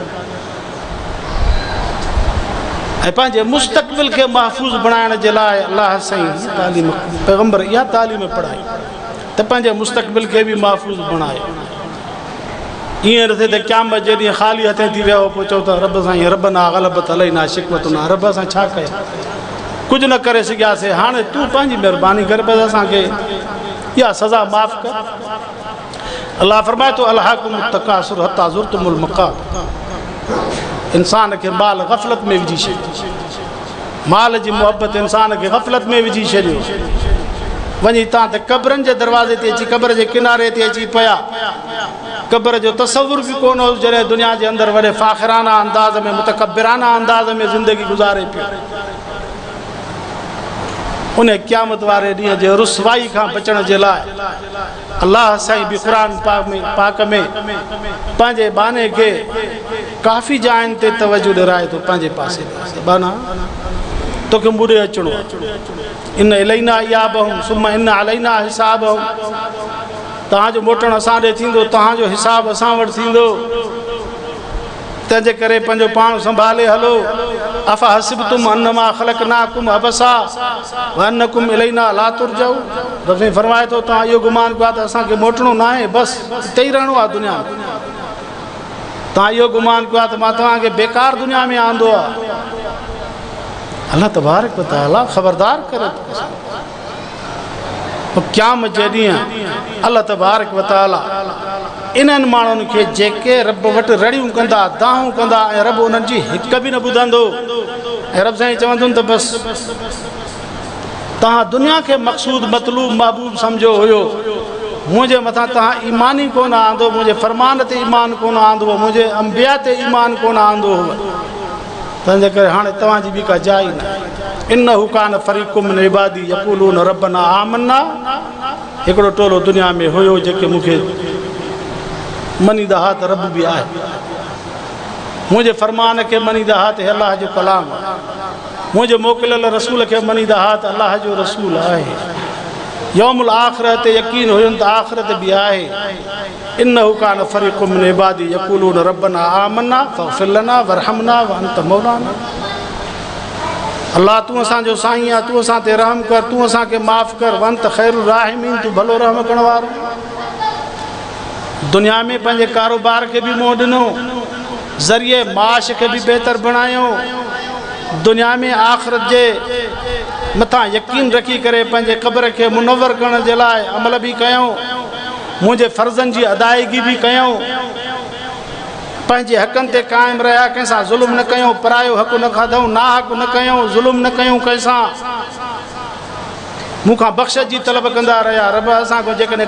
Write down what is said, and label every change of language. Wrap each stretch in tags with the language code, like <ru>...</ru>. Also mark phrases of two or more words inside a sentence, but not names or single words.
<sd>ऐं पंहिंजे मुस्तक़बिल खे महफ़ूज़ बणाइण जे लाइ अलाह साईं तालीम पैगंबर इहा तालीम पढ़ाई त पंहिंजे मुस्तक़बिल खे बि महफ़ूज़ बणाए ईअं न थिए त क़यामत जे ॾींहुं ख़ाली हथे थी वियो पोइ चओ त रब साईं</sd> <ar>ربنا غلبت علينا شقوتنا</ar> <sd>रब असां छा कया कुझु न करे सघियासीं हाणे तूं पंहिंजी महिरबानी कर बसि असांखे इहा सज़ा माफ़ कर अलाह फरमाए थो</sd> <ar>ألهاكم التكاثر حتى زرتم المقابر</ar> <sd>इंसान खे माल ग़फ़लत में विझी छॾियो माल जी मुहबत इंसान खे ग़फ़लत में विझी छॾियो वञी तव्हां त क़बरनि जे दरवाज़े ते अची क़बर जे किनारे ते अची पिया क़बर जो तसवुर बि कोन हो जॾहिं दुनिया जे अंदरि वॾे फ़ाख़िराना अंदाज़ में मुतकब्बिराना अंदाज़ में ज़िंदगी गुज़ारे पियो उन क़यामत वारे ॾींहं जे रुसवाई खां बचण जे लाइ अलाह साईं बि क़ुरान पाक में पंहिंजे बाने खे काफ़ी जायुनि ते तवजो ॾिराए थो पंहिंजे पासे बाना तोखे मुड़े अचिणो</sd> <ar>إن إلينا إيابهم ثم إن علينا حسابهم</ar> <sd>तव्हांजो मोटण असां ॾे थींदो तव्हांजो हिसाब असां वटि थींदो तंहिंजे करे पंहिंजो पाण संभाले हलो</sd> <ar>أفحسبتم أنما خلقناكم عبثا وأنكم إلينا لا ترجعون</ar> <sd>रब फरमाए थो तव्हां इहो गुमान कयो आहे त असांखे मोटणो न आहे बसि हिते ई रहणो आहे दुनिया में तव्हां इहो गुमान कयो आहे त मां तव्हांखे बेकार दुनिया में आंदो आहे</sd> <ar>الله تبارك وتعالى</ar> <sd>ख़बरदार करे क़यामत जे ॾींहुं</sd> <ar>الله تبارك وتعالى</ar> <sd>इन्हनि माण्हुनि खे जेके रब वटि रड़ियूं कंदा दाहूं कंदा ऐं रब उन्हनि जी हिकु बि न ॿुधंदो ऐं रब साईं चवंदुनि त बसि तव्हां दुनिया खे मक़सूद मतलूब महबूब सम्झो हुयो मुंहिंजे मथां तव्हां ईमान ई कोन आंदो मुंहिंजे फ़रमान ते ईमान कोन आंदो हुओ मुंहिंजे अंबिया ते ईमान कोन आंदो हुओ तंहिंजे करे हाणे तव्हांजी बि का जाइ न</sd> <ar>إنه كان فريق من عبادي يقولون ربنا آمنا</ar> <sd>हिकिड़ो टोलो दुनिया में हुयो जेके मूंखे मनीदा हा त रब बि आहे मुंहिंजे फ़रमान खे मनीदा हा त अलाह जो कलाम मुंहिंजे मोकिलियल रसूल खे मनीदा हा त अलाह जो रसूल आहे</sd> <ar>يوم الآخرة</ar> <sd>ते यकीन हुयुनि त आख़िरत बि आहे</sd> <ar>إنه كان فريق من عبادي يقولون ربنا آمنا فاغفر لنا وارحمنا وأنت مولانا</ar> <sd>अल्लाह तूं असांजो साईं आहे तूं असां ते रहम कर तूं असांखे माफ़ कर</sd> <ar>وأنت خير الراحمين</ar> <sd>तूं भलो रहम करण वारो दुनिया में पंहिंजे कारोबार खे बि मोह ॾिनो ज़रिए माश खे बि बहितर बणायो दुनिया में आख़िरत जे मथां यकीन रखी करे पंहिंजे क़ब्र खे मुनव्वर करण जे लाइ अमल बि कयूं मुंहिंजे फ़र्ज़नि जी अदायगी बि कयूं पंहिंजे हक़नि ते क़ाइमु रहिया कंहिंसां ज़ुल्म न कयूं परायो हक़ न खाधऊं ना हक़ न कयूं ज़ुल्म न कयूं कंहिंसां मूंखां बख़्श जी तलब कंदा रहिया रब असांखे जेकॾहिं</sd>